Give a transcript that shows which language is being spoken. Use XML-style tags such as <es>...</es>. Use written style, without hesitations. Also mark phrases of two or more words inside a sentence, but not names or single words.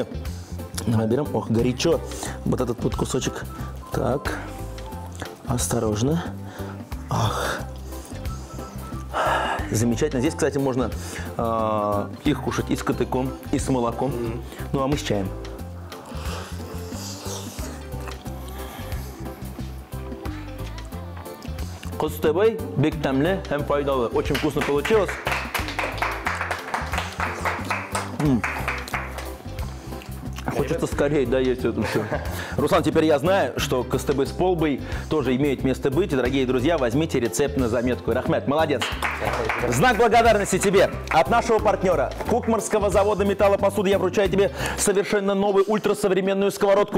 <ru>Давай берем. Ох, горячо. Вот этот вот кусочек. Так. Осторожно. Ах. Замечательно. Здесь, кстати, можно их кушать и с катыком, и с молоком. Ну, а мы с чаем.</ru> <tt>Костыбый, бек тәмле һәм файдалы.</tt> <ru>Очень вкусно получилось. Хочется скорее доесть это все. Руслан, теперь я знаю, что костыбы с полбой тоже имеют место быть. И, дорогие друзья, возьмите рецепт на заметку. Рахмет, молодец. В знак благодарности тебе от нашего партнера Кукмарского завода металлопосуды я вручаю тебе совершенно новую ультрасовременную сковородку.</ru>